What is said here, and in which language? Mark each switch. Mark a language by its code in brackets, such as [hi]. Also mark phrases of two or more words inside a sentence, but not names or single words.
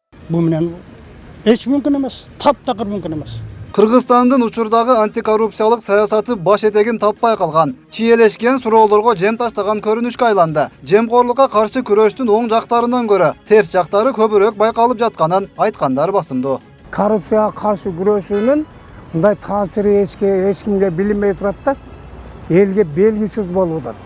[uz] Bu menен hiç mümkün emas. Taptakır mümkün emas. [ky] Кыргызстандын учурдагы антикоррупциялык саясаты баш этегин таппай калган, чиелешкен суроолорго жем таштаган көрүнүшкө айланды. Жемкорлукка каршы күрөштүн оң жактарынан көрө терс жактары көбүрөөк байкалып жатканын айткандар басымдуу. Коррупцияга каршы күрөшүүнүн мындай таасири эч кимге билинбей турат да, элге белгисиз болуп атат.